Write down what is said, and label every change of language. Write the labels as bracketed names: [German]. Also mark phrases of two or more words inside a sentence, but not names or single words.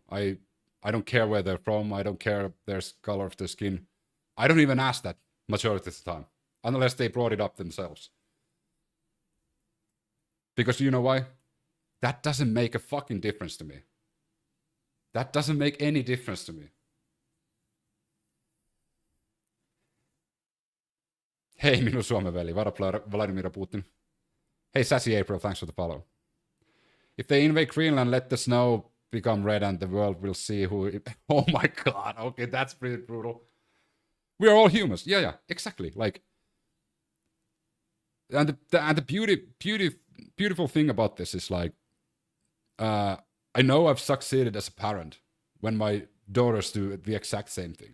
[English] I don't care where they're from. I don't care their color of their skin. I don't even ask that majority of the time, unless they brought it up themselves. Because you know why? That doesn't make a fucking difference to me. That doesn't make any difference to me. [Finnish] Hey, minun Suomen veli. [English] What up, Vladimir Putin? Hey, Sassy April, thanks for the follow. If they invade Greenland, let the snow become red and the world will see who... Oh my god, okay, that's pretty brutal. We are all humans. Yeah, exactly. Like... And the beautiful thing about this is like, I know I've succeeded as a parent when my daughters do the exact same thing.